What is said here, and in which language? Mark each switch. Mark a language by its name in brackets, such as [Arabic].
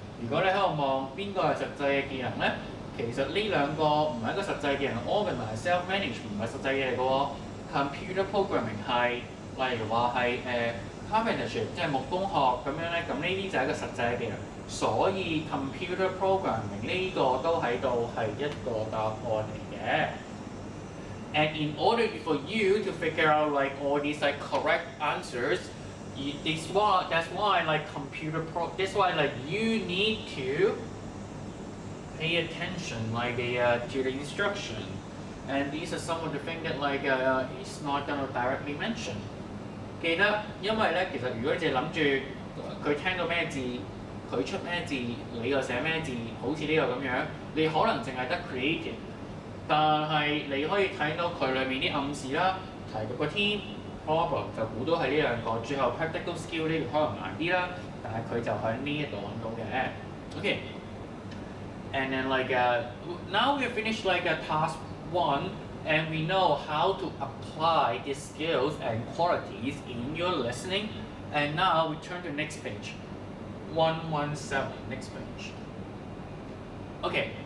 [Cantonese] 如果你喺度望邊個係實際嘅技能咧，其實呢兩個唔係一個實際技能 ，organize self-manage 唔係實際嘢嚟嘅喎。 Computer programming 係例如話係carpentership 即係木工學咁樣咧，咁呢啲就係一個實際嘅技能。所以 computer programming 呢個都喺度係一個答案嚟嘅。 [English] And in order for you to figure out like all these like correct answers, that's why like that's why like you need to pay attention like to the instruction. And these are some of the things that like it's not gonna directly mention. [Cantonese] 記得，因為咧其實如果你淨係諗住佢聽到咩字，佢出咩字，你又寫咩字，好似呢個咁樣，你可能淨係得 creative。但係你可以睇到佢裏面啲暗示啦，提及個 team problem 就估到係呢兩個，最後 practical skill 呢個可能難啲啦，但係佢就喺呢一度揾到嘅。 [English] Okay. And then like now we finished like task 1 and we know how to apply these skills and qualities in your listening. And now we turn to next page. 117, next page. Okay.